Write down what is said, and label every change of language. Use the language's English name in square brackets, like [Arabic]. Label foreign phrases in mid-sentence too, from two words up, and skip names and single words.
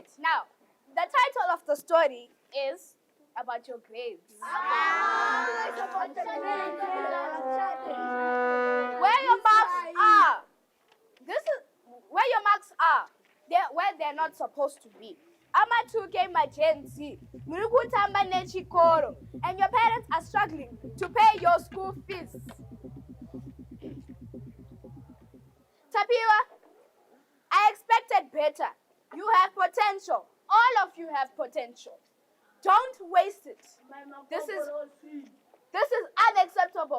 [English] Now, the title of the story is about your grades. Where your marks are. This is where your marks are. They're where they're not supposed to be. [Shona] Ama-2K emergency. Murukutamba nechikoro. [English] And your parents are struggling to pay your school fees. Tapiwa, I expected better. You have potential. All of you have potential. Don't waste it. This is unacceptable.